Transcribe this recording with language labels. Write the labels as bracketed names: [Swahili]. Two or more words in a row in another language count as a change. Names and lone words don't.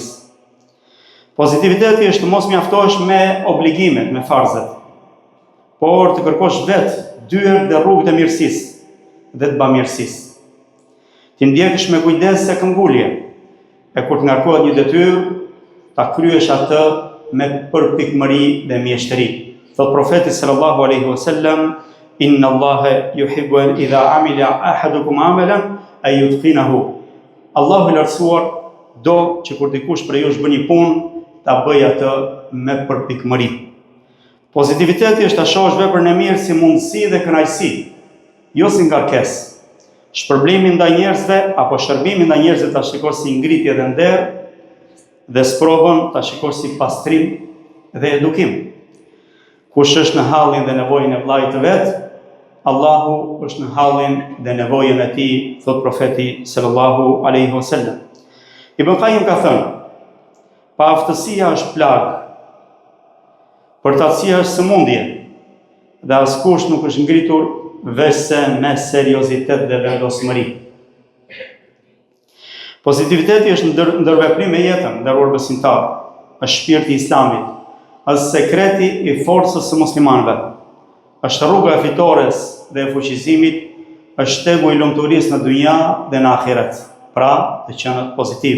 [Albanian] Pozitiviteti është të mos mjaftohesh me obligimet, me farzet, por të kërkosh vetë dyert dhe rrugët e mirësisë dhe të bamirësisë. Ti ndjekësh me kujdes se këmbgulje, e kur të ngarkohet një detyrë, ta kryesh atë me përpikmëri dhe mjeshtëri. Thot profeti [Arabic] صلى الله عليه وسلم إن الله يحب أن إذا عمل أحدكم عملا أن يتقنه. [Albanian] Allahu i lartësuar do që kur dikush prej jush bën një punë, ta bëj atë me përpikmëri. Pozitiviteti është ta shohësh veprën e mirë si mundësi dhe kënaqësi, jo si ngarkesë. Shpërblimin ndaj njerëzve apo shërbimin ndaj njerëzve ta shikosh si ngritje dhe nder, dhe sprovën ta shikosh si pastrim dhe edukim. Kush është në hallin dhe nevojën e vllajit të vet, Allahu është në hallin dhe nevojën e tij, thot profeti [Arabic] صلى الله عليه وسلم. [Albanian] Ibn Qayyim ka thënë, pa aftësia është plagë, përtatësia është sëmundje, dhe askush nuk është ngritur veçse me seriozitet dhe vendosmëri. Pozitiviteti është ndërveprim me jetën, nderuar besimtar, është shpirti i Islamit, është sekreti i forcës së muslimanëve, është rruga e fitores dhe e fuqizimit, është shtegu i lumturisë në dynja dhe në ahiret, pra të qenë pozitiv.